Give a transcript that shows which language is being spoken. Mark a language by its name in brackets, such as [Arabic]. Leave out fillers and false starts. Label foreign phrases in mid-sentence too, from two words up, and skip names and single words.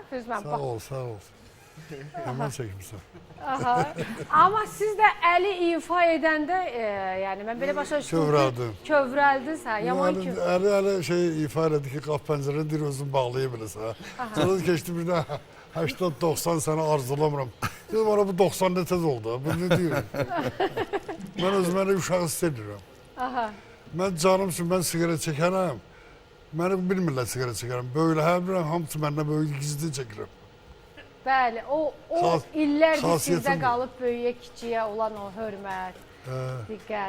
[Azerbaijani] Sağ ol, sağ ol. Hemen çəkmişsən. Amma siz də əli ifa edəndə, yəni mən belə başa düşdüm. Kövrəldim. Kövrəldiniz, hə? Yaman ki. Əli şey ifa elədi ki, qap pəncərəni dir özün bağlaya biləsən. Sonra keçdi bir də 80-90 sənə arzulamıram. [Turkish] Dedim, bana bu 90 ne tez oldu, bu ne diyor? [Azerbaijani] Ben özümə uşağı istəyirəm. Mən canım üçün mən siqaret çəkərəm. Məni bilmirlər siqaret çəkərəm. Böyle hər birən hamısı məndən böyle gizli çəkirəm. Bəli, o illərdir sizdə xasiyyətim qalıb böyüyə kiçiyə olan o hörmət, diqqət.